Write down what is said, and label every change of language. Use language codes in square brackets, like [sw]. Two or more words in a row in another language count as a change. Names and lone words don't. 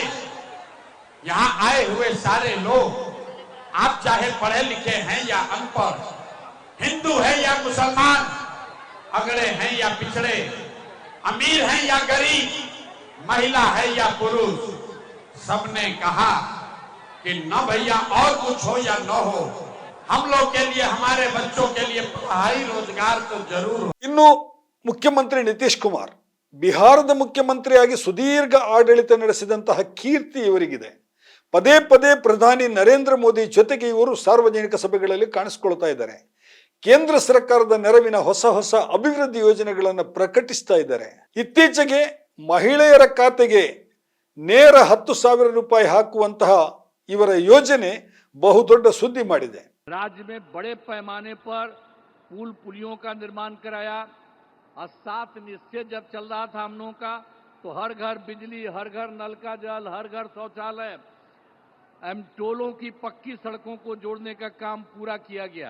[hi] यहां आए हुए सारे लोग, आप चाहे पढ़े लिखे हैं या अनपढ़, हिंदू है या मुसलमान, अगड़े हैं या पिछड़े, अमीर हैं या गरीब, महिला है या पुरुष, सबने कहा कि न भैया और कुछ हो या न हो, हम लोग के लिए, हमारे बच्चों के लिए पढ़ाई रोजगार तो जरूर हो। [kn] ಇನ್ನು ಮುಖ್ಯಮಂತ್ರಿ ನಿತೀಶ್ ಕುಮಾರ್ ಬಿಹಾರದ ಮುಖ್ಯಮಂತ್ರಿಯಾಗಿ ಸುದೀರ್ಘ ಆಡಳಿತ ನಡೆಸಿದಂತಹ ಕೀರ್ತಿ ಇವರಿಗಿದೆ. ಪದೇ ಪದೇ ಪ್ರಧಾನಿ ನರೇಂದ್ರ ಮೋದಿ ಜೊತೆಗೆ ಇವರು ಸಾರ್ವಜನಿಕ ಸಭೆಗಳಲ್ಲಿ ಕಾಣಿಸಿಕೊಳ್ತಾ ಇದ್ದಾರೆ. ಕೇಂದ್ರ ಸರ್ಕಾರದ ನೆರವಿನ ಹೊಸ ಹೊಸ ಅಭಿವೃದ್ಧಿ ಯೋಜನೆಗಳನ್ನು ಪ್ರಕಟಿಸ್ತಾ ಇದ್ದಾರೆ. ಇತ್ತೀಚೆಗೆ ಮಹಿಳೆಯರ ಖಾತೆಗೆ ನೇರ 10,000 ರೂಪಾಯಿ ಹಾಕುವಂತಹ ಇವರ ಯೋಜನೆ ಬಹುದೊಡ್ಡ ಸುದ್ದಿ ಮಾಡಿದೆ. [hi] राज्य में बड़े पैमाने पर पुल पुलियों का निर्माण कराया और 7 निश्चय जब चल रहा था हम लोगों का, तो हर घर बिजली, हर घर नल का जल, हर घर शौचालय, टोलों की पक्की सड़कों को जोड़ने का काम पूरा किया गया।